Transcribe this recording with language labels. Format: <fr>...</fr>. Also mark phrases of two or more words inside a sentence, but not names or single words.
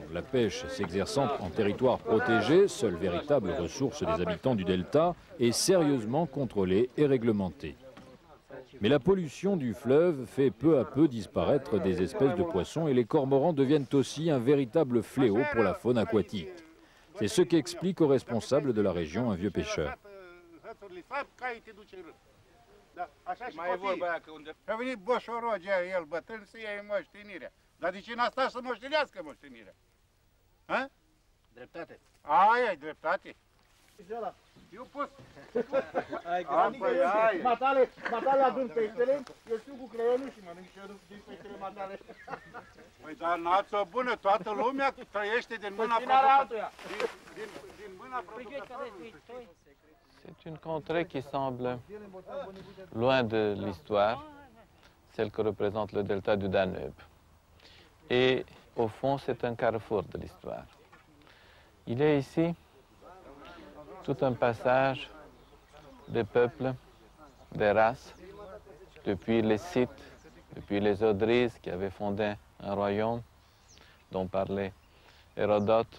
<fr>La pêche s'exerçant en territoire protégé, seule véritable ressource des habitants du delta, est sérieusement contrôlée et réglementée. Mais la pollution du fleuve fait peu à peu disparaître des espèces de poissons et les cormorans deviennent aussi un véritable fléau pour la faune aquatique. C'est ce qu'explique au responsable de la région, un vieux pêcheur.</fr> <ro>Mai e vorba aia că unde... A venit Boșorogea, el bătrân, să ia moștenirea. Dar de ce n-a stat să moștenească moștenirea? Ha? Dreptate. Aia e dreptate. Eu pus. Matale adun peștele, eu știu cu creionul și mănânc și eu din peștele matale. Păi dar n-ați o bună, toată lumea trăiește din mâna producătorului.</ro> <fr>C'est une contrée qui semble loin de l'histoire, celle que représente le delta du Danube. Et au fond, c'est un carrefour de l'histoire. Il y a ici tout un passage des peuples, des races, depuis les Scythes, depuis les Odryses qui avaient fondé un royaume dont parlait Hérodote.</fr>